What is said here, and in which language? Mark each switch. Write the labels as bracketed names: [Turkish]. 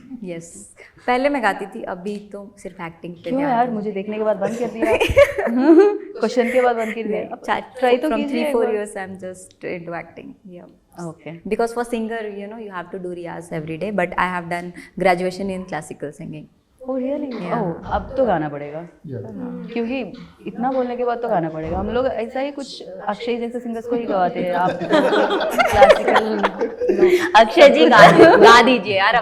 [Hindi] Yes, पहले मैं गाती थी, अभी तो सिर्फ एक्टिंग पे क्यों यार, मुझे देखने के बाद बंद कर दिया, क्वेश्चन के बाद बंद कर दिया. ट्राई तो [English] from [Hindi] कीजिए [English] 3-4 years I'm just into acting. Yeah. Okay. Because for singer, you have to do riyaz every day, but I have done graduation in classical singing. Oh really? [Hindi] Oh, अब तो गाना पड़ेगा, क्योंकि इतना बोलने के बाद तो गाना पड़ेगा. हम लोग ऐसा ही कुछ अक्षय जैसे सिंगर्स को ही गवाते हैं. आप क्लासिकल अक्षय जी गा दीजिए यार.